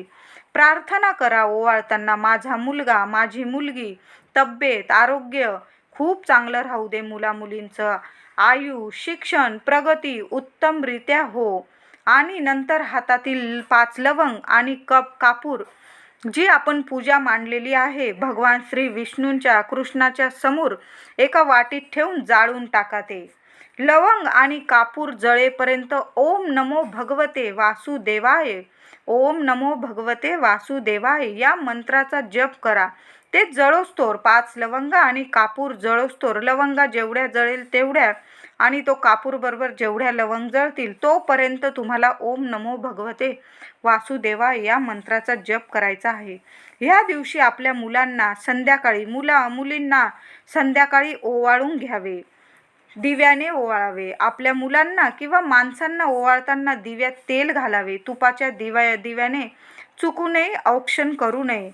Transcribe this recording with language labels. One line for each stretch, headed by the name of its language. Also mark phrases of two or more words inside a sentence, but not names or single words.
Marathi: प्रार्थना करा ओवाळताना, माझा मुलगा, माझी मुलगी, तब्येत, आरोग्य खूप चांगलं राहू दे, मुलामुलींचं आयु, शिक्षण, प्रगती उत्तमरित्या हो, आणि नंतर हातातील 5 लवंग आणि कप कापूर जी आपण पूजा मांडलेली आहे भगवान श्री विष्णूंच्या कृष्णाच्या समोर एका वाटीत ठेवून जाळून टाका. ते लवंग आणि कापूर जळेपर्यंत
Sanskrit: ओम नमो भगवते वासुदेवाय, ओम नमो भगवते वासुदेवाय
Marathi: या मंत्राचा जप करा. ते जळोस्तोर 5 लवंग आणि कापूर जळोस्तोर, लवंगा जेवढ्या जळेल तेवढ्या आणि तो कापूर बरोबर जेवढ्या लवंग जळतील तोपर्यंत तुम्हाला
Sanskrit: ओम नमो भगवते वासुदेवाय
Marathi: या मंत्राचा जप करायचा आहे. ह्या दिवशी आपल्या मुलांना संध्याकाळी मुलींना संध्याकाळी ओवाळून घ्यावे, दिव्याने ओवाळावे. आपल्या मुलांना किंवा माणसांना ओवाळताना दिव्यात तेल घालावे. तुपाच्या दिव्याने चुकू नये, औक्षण करू नये.